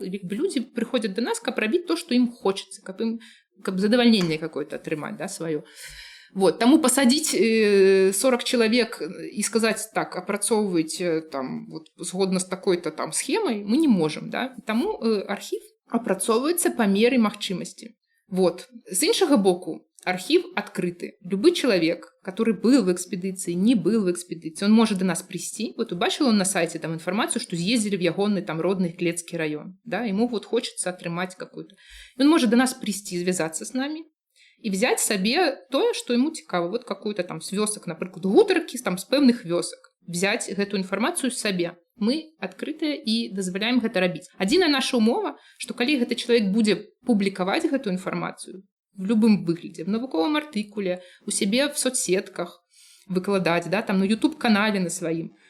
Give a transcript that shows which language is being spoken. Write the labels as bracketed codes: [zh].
[be] Людзі прыходзяць да нас, каб рабіць то, што ім хочацца, каб задавальненне какое-то атрымаць, да, сваё. Вот, таму пасадзіць 40 чалавек і сказаць так, апрацоўвайце там, вот, згодна з такой-то там схемай, мы не можам. Да? Таму архів апрацоўваецца па меры магчымасці. Вот. З іншага боку, архів адкрыты. [ru] Любы чалавек, который был в экспедыцыі, не был в экспедыцыі, он может до нас прийти. Вот убачил он на сайте там информацию, что съездили в ягонный там родный Клецкий район. Да? Ему вот хочется атрымаць какую-то. Он может до нас прийти, связаться с нами и взять себе тое, что ему цікава. Вот какую-то там с вёсак, например, гутаркі там [be] з пэўных вёсак. Взять гэту інфармацыю сабе. Мы адкрытыя і дазваляем гэта рабіць. Адзіная наша умова, што калі гэты чалавек будзе публікаваць гэту інфармацыю, в любым выглядзе, в навуковым артыкуле, у сябе в соцсетках выкладаць, да, там на YouTube-канале на сваім.